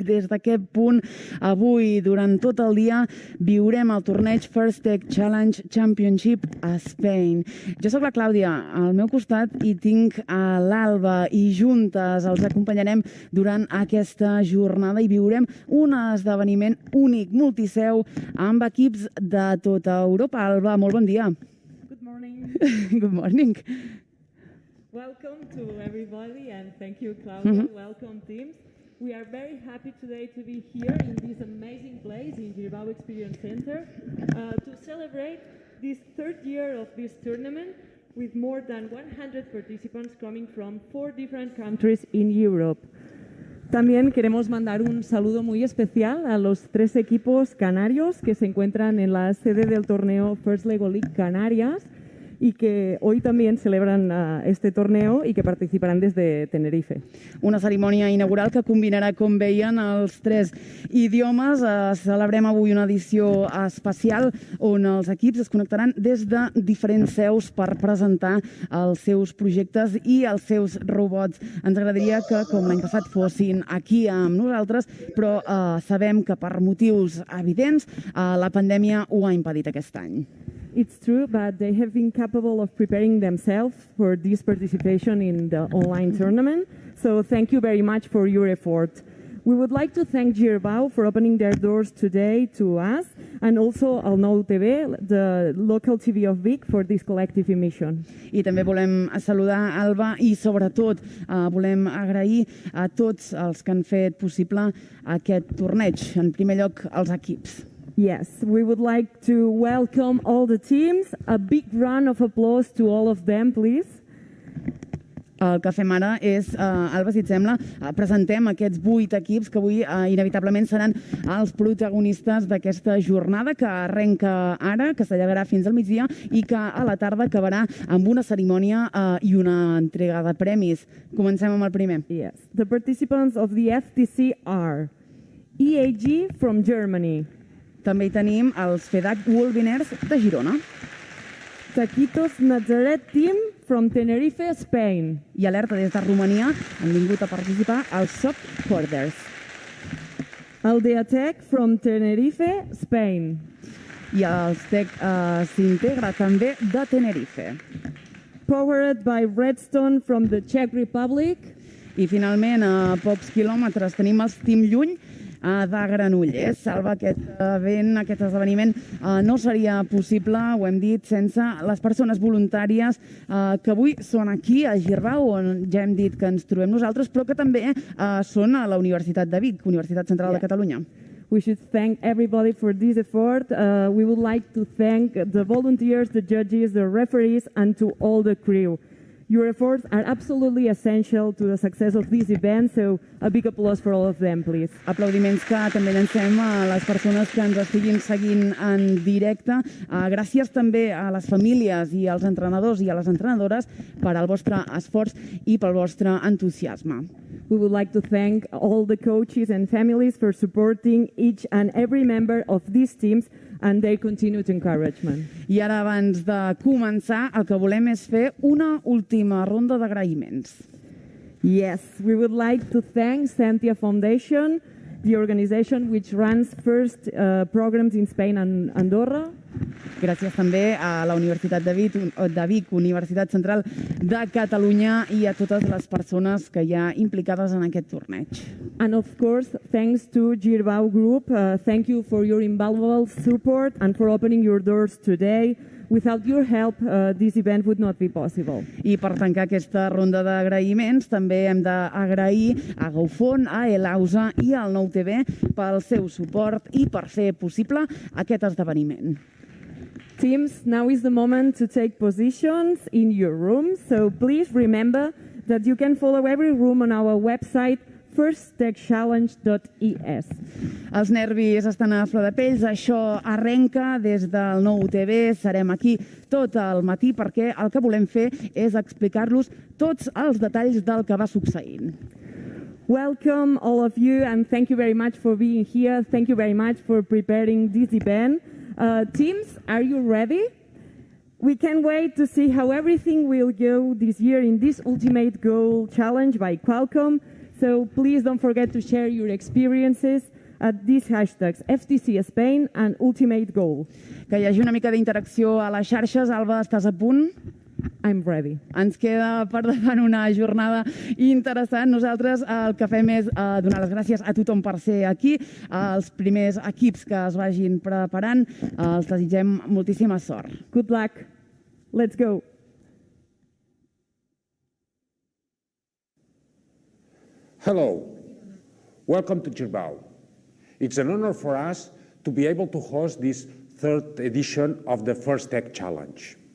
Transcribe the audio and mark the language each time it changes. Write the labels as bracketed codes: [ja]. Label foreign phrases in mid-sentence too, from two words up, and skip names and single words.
[ca] Des d'aquest punt, avui, durant tot el dia, viurem el torneig FTC Championship Spain. Jo sóc la Clàudia, al meu costat hi tinc a l'Alba i juntes els acompanyarem durant aquesta jornada i viurem un esdeveniment únic, multiseu, amb equips de tota Europa. Alba, molt bon dia. [en] Good morning. Good morning. Welcome to everybody and thank you, Claudia. Welcome, teams. We are very happy today to be here in this amazing place in Girbau Experience Center to celebrate this third year of this tournament with more than 100 participants coming from 4 different countries in Europe. [es] También queremos mandar un saludo muy especial a los 3 equipos canarios que se encuentran en la sede del torneo First Lego League Canarias y que hoy también celebran este torneo [ca] i que participaran des de Tenerife. Una cerimònia inaugural que combinarà, com veien, els 3 idiomes. Celebrem avui una edició especial on els equips es connectaran des de diferents seus per presentar els seus projectes i els seus robots. Ens agradaria que, com l'any passat, fossin aquí amb nosaltres, però sabem que per motius evidents la pandèmia ho ha impedit aquest any. [en] It's true, but they have been capable of preparing themselves for this participation in the online tournament. So thank you very much for your effort. We would like to thank Girbau for opening their doors today to us, and also al Nou TV, the local TV of Vic, for this collective emission. [ca] I també volem saludar Alba i sobretot volem agrair a tots els que han fet possible aquest torneig. En primer lloc, als equips. [en] Yes, we would like to welcome all the teams. A big round of applause to all of them, please. [ca] El que fem ara és, Alba, si et sembla, presentem aquests 8 equips que avui inevitablement seran els protagonistes d'aquesta jornada que arrenca ara, que s'allargarà fins al migdia i que a la tarda acabarà amb una cerimònia i una entrega de premis. Comencem amb el primer. [en] Yes, the participants of the FTC are EAG from Germany, [ca] També hi tenim els FEDAC World Winners de Girona [en] Taquitos Nazaret Team from Tenerife, Spain, [ca] i alerta des de Romania han vingut a participar als Soft Corders. [en] Aldea Tech from Tenerife, Spain, [ca] I els Tec s'integra també de Tenerife. [en] Powered by Redstone from the Czech Republic, [ca] I finalment, a pocs quilòmetres, tenim els Team Llull de Granollers. Salva, aquest esdeveniment no seria possible, ho hem dit, sense les persones voluntàries que avui són aquí a Girbau, on ja hem dit que ens trobem nosaltres, però que també són a la Universitat de Vic, Universitat Central de Catalunya. [en] We should thank everybody for this effort. We would like to thank the volunteers, the judges, the referees, and to all the crew. Your efforts are absolutely essential to the success of this event, so a big applause for all of them, please. [ca] Aplaudiments que també llancem a les persones que ens estiguin seguint en directe. Gràcies també a les famílies i als entrenadors i a les entrenadores per al vostre esforç i pel vostre entusiasme. [en] We would like to thank all the coaches and families for supporting each and every member of these teams and their continued encouragement. [ca] I ara, abans de començar, el que volem és fer una última ronda d'agraïments. [en] Yes, we would like to thank Santia Foundation, the organization which runs first programs in Spain and Andorra. [ca] Gràcies també a la Universitat de Vic, Universitat Central de Catalunya, i a totes les persones que hi ha implicades en aquest torneig. [en] And of course, thanks to Girbau Group. Thank you for your invaluable support and for opening your doors today. Without your help, this event would not be possible. [ca] I per tancar aquesta ronda d'agraïments, també hem d'agrair a GoFund, a Elausa i al Nou TV pel seu suport i per fer possible aquest esdeveniment. [en] Teams, now is the moment to take positions in your rooms, so please remember that you can follow every room on our website, firsttechchallenge.es. [ca] Els nervis estan a flor de pells, això arrenca des del Nou TV, serem aquí tot el matí perquè el que volem fer és explicar-los tots els detalls del que va succeint. [en] Welcome all of you and thank you very much for being here. Thank you very much for preparing this event. Teams, are you ready? We can't wait to see how everything will go this year in this Ultimate Goal Challenge by Qualcomm. So please don't forget to share your experiences at these hashtags FTC Spain and Ultimate Goal. [ca] Que hi hagi una mica d'interacció a les xarxes. Alba, estàs a punt? [en] I'm ready. [ca] Ens queda per davant una jornada interessant. Nosaltres el que fem és donar les gràcies a tothom per ser aquí, als primers equips que es vagin preparant. Els desitgem moltíssima sort. [en] Good luck. Let's go. Hello. Welcome to Girbau. It's an honor for us to be able to host this third edition of the First Tech Challenge.